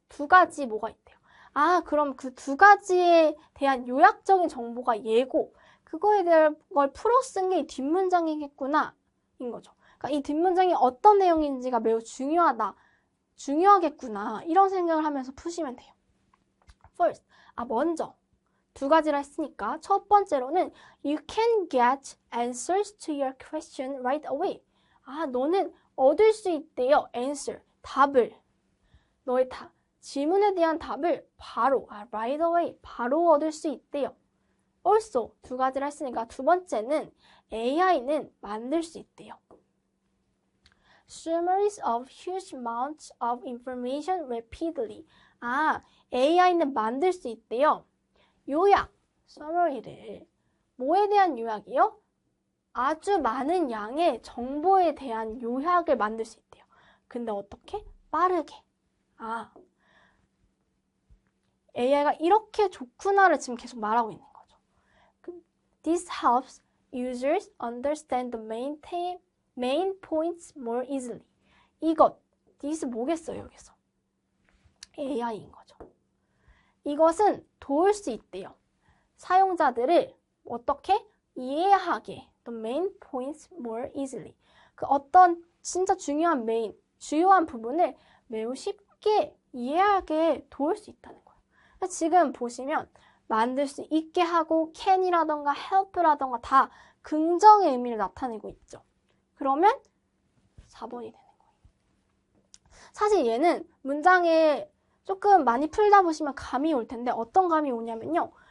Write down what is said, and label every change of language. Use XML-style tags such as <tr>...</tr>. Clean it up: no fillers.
<ko>두 가지 뭐가 있대요. 그럼 그 두 가지에 대한 요약적인 정보가 예고 그거에 대한 걸 풀어 쓴 게 뒷문장이겠구나 인 거죠. 그러니까 이 뒷문장이 어떤 내용인지가 매우 중요하겠구나 이런 생각을 하면서 푸시면 돼요.</ko> <en>First, 먼저 두 가지라 했으니까 첫 번째로는 You can get answers to your question right away.</en> <ko>너는 얻을 수 있대요. answer, 답을. 너의 질문에 대한 답을 바로, right away, 바로 얻을 수 있대요. also, 두 가지라 했으니까 두 번째는 AI는 만들 수 있대요.</ko> <en>Summaries of huge amounts of information rapidly.</en> <ko>AI는 만들 수 있대요. 요약, summary를. 뭐에 대한 요약이요? 아주 많은 양의 정보에 대한 요약을 만들 수 있대요. 근데 어떻게? 빠르게. AI가 이렇게 좋구나를 지금 계속 말하고 있는 거죠.</ko> <en>This helps users understand the main points more easily.</en> <ko>this 뭐겠어요, 여기서? AI인 거죠. 이것은 도울 수 있대요. 사용자들을 어떻게? 이해하게.</ko> <en>The main points more easily.</en> <ko>그 어떤 진짜 중요한 주요한 부분을 매우 쉽게 이해하게 도울 수 있다는 거예요. 지금 보시면 만들 수 있게 하고 can이라던가 help라던가 다 긍정의 의미를 나타내고 있죠. 그러면 4번이 되는 거예요. 사실 얘는 문장에 조금 많이 풀다 보시면 감이 올 텐데 어떤 감이 오냐면요.</ko>